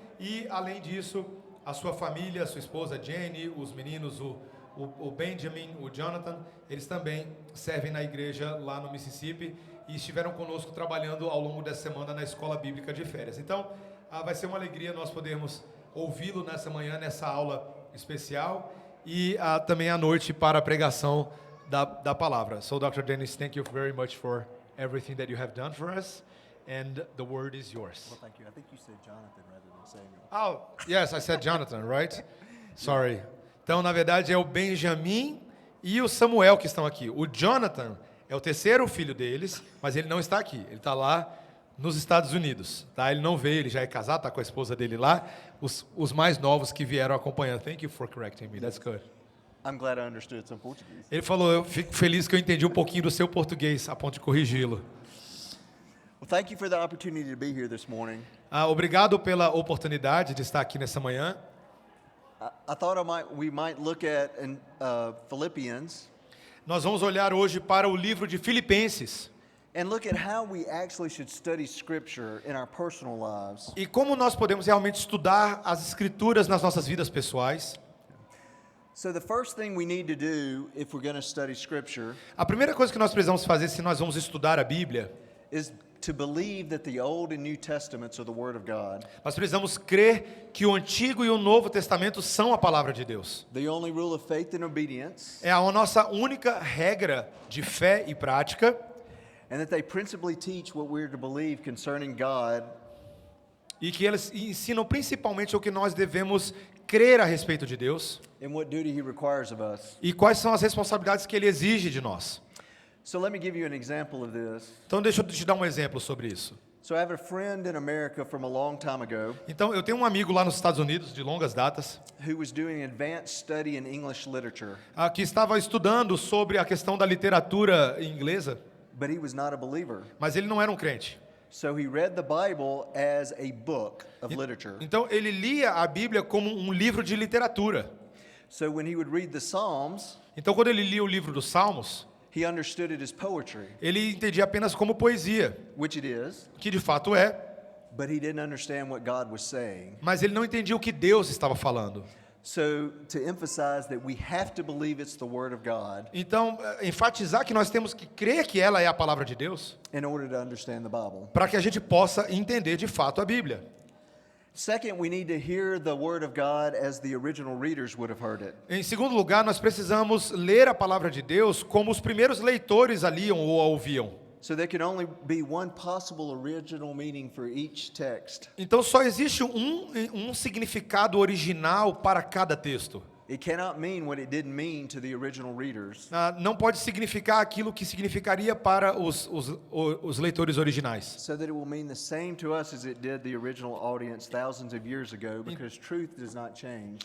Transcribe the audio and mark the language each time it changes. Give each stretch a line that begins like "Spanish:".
Portuguese: E além disso, a sua família, a sua esposa Jenny, os meninos, o Benjamin, o Jonathan, eles também servem na igreja lá no Mississippi e estiveram conosco trabalhando ao longo dessa semana na escola bíblica de férias. Então, vai ser uma alegria nós podermos ouvi-lo nessa manhã, nessa aula especial, e também à noite para a pregação da palavra.
English: So, Dr. Dennis, thank you very much for everything that you have done for us, and the word is yours. Well, thank you. I think you said Jonathan rather than Samuel. Oh, yes, I said Jonathan, right? Sorry.
Portuguese: Então, na verdade, é o Benjamin e o Samuel que estão aqui. O Jonathan é o terceiro filho deles, mas ele não está aqui. Ele está lá nos Estados Unidos. Tá? Ele não veio, ele já é casado, está com a esposa dele lá. Os mais novos que vieram acompanhando.
English: Thank you for correcting me. That's good. I'm glad I understood some Portuguese.
Portuguese: Ele falou, eu fico feliz que eu entendi um pouquinho do seu português, a ponto de corrigi-lo.
English: Well, thank you for the opportunity to be here this morning.
Portuguese: Obrigado pela oportunidade de estar aqui nessa manhã.
English: I thought we might look at Philippians.
Portuguese: Nós vamos olhar hoje para o livro de Filipenses.
English: And look at how we actually should study Scripture in our personal lives.
Portuguese: E como nós podemos realmente estudar as Escrituras nas nossas vidas pessoais.
English: So the first thing we need to do if we're going to study Scripture
Portuguese: A primeira coisa que nós precisamos fazer se nós vamos estudar a Bíblia,
English: is to believe that the Old and New Testaments are the Word of God.
Portuguese: nós precisamos crer que o Antigo e o Novo Testamento são a palavra de Deus.
English: The only rule of faith and obedience,
Portuguese: É a nossa única regra de fé e prática,
English: and that they principally teach what we're to believe concerning God
Portuguese: e que eles ensinam principalmente o que nós devemos crer a respeito de Deus
English: and what duty He requires of us.
Portuguese: e quais são as responsabilidades que Ele exige de nós.
English: So let me give you an example of this.
Portuguese: Então deixa eu te dar um exemplo sobre isso.
English: So I have a friend in America from a long time ago
Portuguese: Então eu tenho um amigo lá nos Estados Unidos, de longas datas,
English: who was doing advanced study in English literature,
Portuguese: que estava estudando sobre a questão da literatura inglesa,
English: but he was not a believer.
Portuguese: mas ele não era um crente.
English: So he read the Bible as a book of literature.
Portuguese: Então ele lia a Bíblia como um livro de literatura.
English: So when he would read the Psalms,
Portuguese: Então quando ele lia o livro dos Salmos,
English: he understood it as poetry,
Portuguese: ele entendia apenas como poesia,
English: which it is,
Portuguese: que de fato é,
English: but he didn't understand what God was saying.
Portuguese: mas ele não entendia o que Deus estava falando.
English: So to emphasize that we have to believe it's the Word of God
Portuguese: Então, enfatizar que nós temos que crer que ela é a palavra de Deus,
English: in order to understand the Bible.
Portuguese: para que a gente possa entender de fato a Bíblia.
English: Second, we need to hear the Word of God as the original readers would have heard it.
Portuguese: Em segundo lugar, nós precisamos ler a palavra de Deus como os primeiros leitores a liam ou a ouviam.
English: So there can only be one possible original meaning for each text.
Portuguese: Então só existe um significado original para cada texto.
English: It cannot mean what it didn't mean to the original readers.
Portuguese: Não pode significar aquilo que significaria para os leitores originais.
English: So that it will mean the same to us as it did the original audience thousands of years ago, because truth does not change.